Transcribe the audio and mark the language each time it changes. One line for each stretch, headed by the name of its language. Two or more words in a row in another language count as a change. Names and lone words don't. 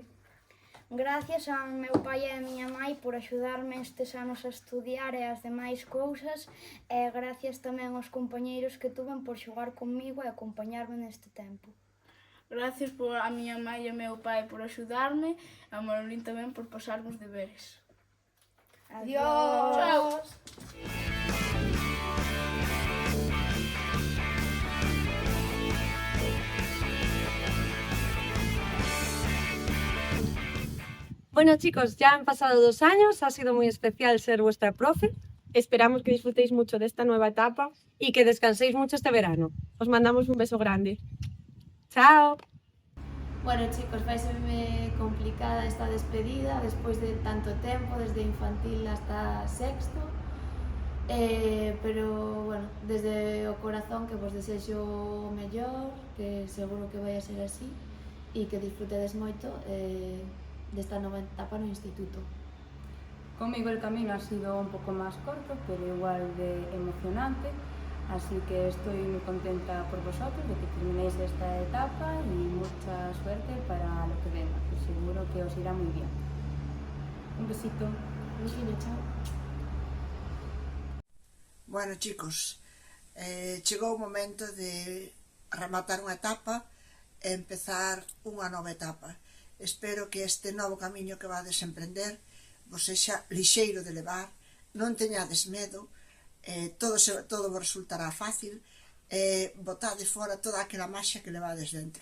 Galician: Gracias ao meu pai e a miña mãe por axudarme estes anos a estudiar e as demais cousas e gracias tamén aos compañeiros que tuven por xogar comigo e acompañarme neste tempo. Gracias a miña mãe e ao meu pai por axudarme e a Manolín tamén por pasarme os deberes. Adiós! Chao!
Spanish: Bueno chicos, ya han pasado 2 años, ha sido muy especial ser vuestra profe. Esperamos que disfrutéis mucho de esta nueva etapa y que descanséis mucho este verano. Os mandamos un beso grande. ¡Chao! Bueno chicos,
Galician: vai serme complicada esta despedida despois de tanto tempo, desde infantil hasta sexto. Pero, bueno, desde o corazón que vos desexo o mellor, que seguro que vai a ser así, e que disfrutedes moito desta nova etapa no instituto.
Spanish: Conmigo el camino ha sido un poco más corto, pero igual de emocionante, así que estoy muy contenta por vosotros de que terminéis esta etapa y mucha suerte para lo que venga, que seguro que os irá muy bien. Un besito. Un besito, chao. Bueno, chicos,
Galician: chegou o momento de rematar unha etapa e empezar unha nova etapa. Espero que este novo camiño que vades a emprender vos sexa lixeiro de levar, non teñades medo, todo vos resultará fácil, botade fora toda aquela maxia que levades dentro.